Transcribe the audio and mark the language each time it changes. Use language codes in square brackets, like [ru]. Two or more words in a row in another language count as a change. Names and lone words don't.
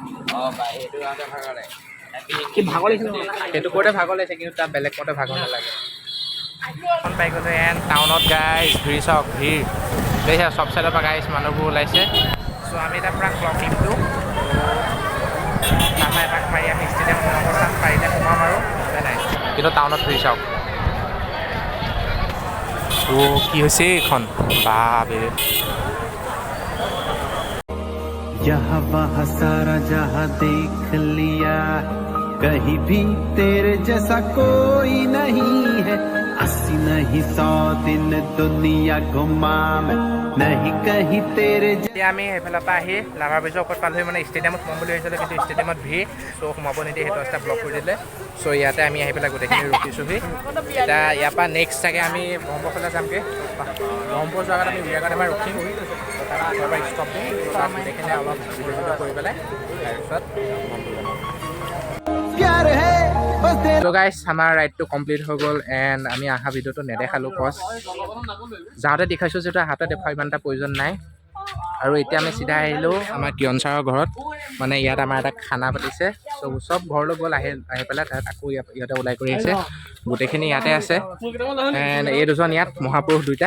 [as] সেইটো কৰোঁতে ভাগৰ লাগিছে কিন্তু তাত বেলেগ কৰোঁতে ভাগৰ নালাগে পাই গ'লে এণ্ড টাউনত গাইজ ভিৰ চাওক ভিৰ দেখিছে চব চাইডৰ পৰা গাইজ মানুহবোৰ ওলাইছে চ' আমি এতিয়া পূৰা ক্লকিংটো তাৰপৰা এপাক মাৰি আমি ষ্টেডিয়ামত অৱস্থান পাৰিলে সোমাম আৰু নাই কিন্তু টাউনত ভিৰ চাওক ত' কি হৈছে এইখন বাবে [hi] यहाँ वहाँ सारा जहाँ देख लिया कहीं भी तेरे जैसा कोई नहीं है 80 नहीं 100 दिन दुनिया घुमा मैं नहीं कहीं तेरे [as] এতিয়া আমি সেইফালৰ পৰা আহি লাভাৰ ব্ৰিজৰ ওপৰত পালোহি মানে ষ্টেডিয়ামত সোমাম বুলি ভাবিছিলোঁ কিন্তু ষ্টেডিয়ামত ভিৰ চ' সোমাব নিদিয়ে সেইটো ৰাস্তা ব্লক কৰি দিলে চ' ইয়াতে আমি আহি পেলাই গোটেইখিনি ৰখিছোঁহি এতিয়া ইয়াৰ পৰা নেক্সট চাগে আমি ব্ৰহ্মপুৰলৈ যামগৈ ব্ৰহ্মপুৰ যোৱাৰ আগত আমি উৰিয়াগত এবাৰ ৰখিম তাৰ পৰা ষ্টপ দিম তাত গোটেইখিনি অলপ ভিডিঅ' কৰি পেলাই তাৰপিছত [hi] प्यार है बस तेरा [en] so guys [as] আমাৰ ৰাইডটো কমপ্লিট হৈ গ'ল এণ্ড আমি অহা ভিডিঅ'টো নেদেখালোঁ কজ যাওঁতে দেখাইছোঁ যিহেতু হাতত দেখুৱা ইমান এটা প্ৰয়োজন নাই আৰু এতিয়া আমি চিধা আহিলোঁ আমাৰ কিয়ন ছাৰৰ ঘৰত মানে ইয়াত আমাৰ এটা খানা পাতিছে চ' চব ঘৰলৈ গ'ল আহি পেলাই তাত আকৌ ইয়াতে ওলাই কৰি আহিছে গোটেইখিনি ইয়াতে আছে এণ্ড এই দুজন ইয়াত মহাপুৰুষ দুইটা